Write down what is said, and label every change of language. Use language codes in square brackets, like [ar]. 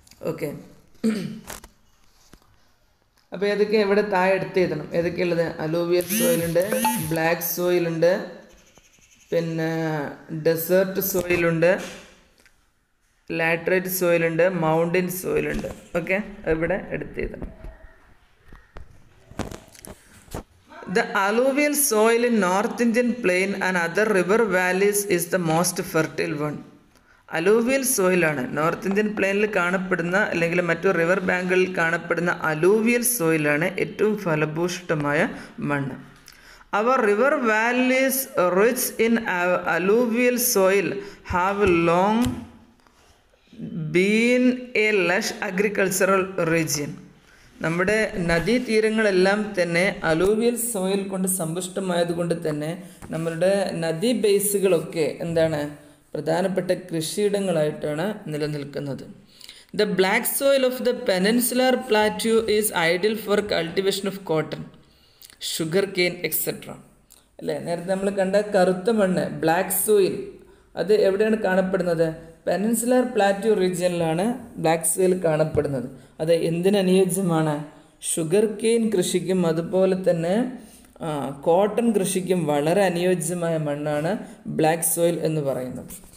[ml] Okay, അപ്പോൾ ഏതൊക്കെ ഇവിടെ താഴെ എടുത്ത് എഴുതണം. ഏതൊക്കെയുള്ളത്? അലൂവിയൽ സോയിലുണ്ട്, ബ്ലാക്ക് സോയിലുണ്ട്, പിന്നെ ഡെസേർട്ട് സോയിലുണ്ട്, ലാറ്ററൈറ്റ് സോയിലുണ്ട്, മൗണ്ടെയിൻ സോയിലുണ്ട്. ഓക്കെ, ഇവിടെ എടുത്ത് എഴുതണം. [en] The alluvial soil in North Indian plain and other river valleys is the most fertile one. [ml] Alluvial സോയിലാണ് north Indian പ്ലെയിനിൽ കാണപ്പെടുന്ന അല്ലെങ്കിൽ മറ്റു റിവർ ബാങ്കുകളിൽ കാണപ്പെടുന്ന അലൂവിയൽ സോയിലാണ് ഏറ്റവും ഫലഭൂഷ്ടമായ മണ്ണ്. [en] Our river valleys rich in alluvial soil have long been a lush agricultural region. [ml] നമ്മുടെ നദീതീരങ്ങളെല്ലാം തന്നെ അലൂവിയൽ സോയിൽ കൊണ്ട് സമ്പുഷ്ടമായതുകൊണ്ട് തന്നെ നമ്മളുടെ നദീ ബേസുകളൊക്കെ എന്താണ്? പ്രധാനപ്പെട്ട കൃഷിയിടങ്ങളായിട്ടാണ് നിലനിൽക്കുന്നത്. [en] The black soil of the peninsular plateau is ideal for cultivation of cotton, sugar cane, etc. [ml] അല്ലേ, നേരത്തെ നമ്മൾ കണ്ട കറുത്ത മണ്ണ് ബ്ലാക്ക് സോയിൽ അത് എവിടെയാണ് കാണപ്പെടുന്നത്? പെനിൻസുലർ പ്ലാറ്റ്യൂ റീജിയനിലാണ് ബ്ലാക്ക് സോയിൽ കാണപ്പെടുന്നത്. അത് എന്തിന് അനുയോജ്യമാണ്? ഷുഗർ കെയിൻ കൃഷിക്കും അതുപോലെ തന്നെ കോട്ടൺ കൃഷിക്കും വളരെ അനുയോജ്യമായ മണ്ണാണ് ബ്ലാക്ക് സോയിൽ എന്ന് പറയുന്നത്.